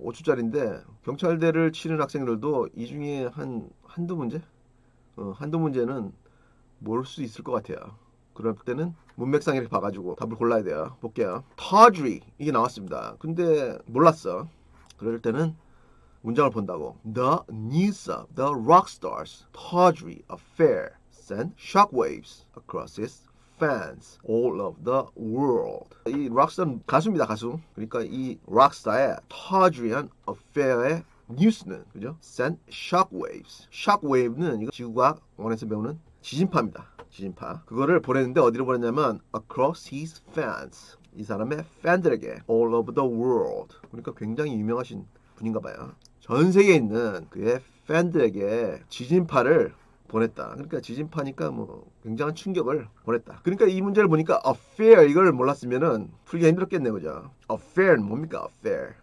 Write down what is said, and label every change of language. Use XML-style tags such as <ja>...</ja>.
<ko>5초짜리인데 경찰대를 치는 학생들도 이 중에 한두 문제? 한두 문제는 모를 수 있을 것 같아요. 그럴 때는 문맥상 이렇게 봐가지고 답을 골라야 돼요. 볼게요. tawdry 이게 나왔습니다. 근데 몰랐어. 그럴 때는 문장을 본다고.</ko> <en>The news of the rock star's tawdry affair sent shockwaves across its fans all of the world.</en> <ko>이 락스타는 가수입니다, 가수. 그러니까 이 락스타의 tawdry한 affair의 뉴스는 그죠?</ko> <en>sent shockwaves.</en> <ko>shockwave는 이거 지구과학 원에서 배우는 지진파입니다. 지진파. 그거를 보냈는데 어디로 보냈냐면</ko> <en>across his fans.</en> <ko>이 사람의 팬들에게</ko> <en>all over the world.</en> <ko>그러니까 굉장히 유명하신 분인가 봐요. 전 세계에 있는 그의 팬들에게 지진파를 보냈다. 그러니까 지진파니까 뭐 굉장한 충격을 보냈다. 그러니까 이 문제를 보니까 affair 이걸 몰랐으면은 풀기가 힘들었겠네요, 그죠? affair는 뭡니까?</ko> <en>affair.</en>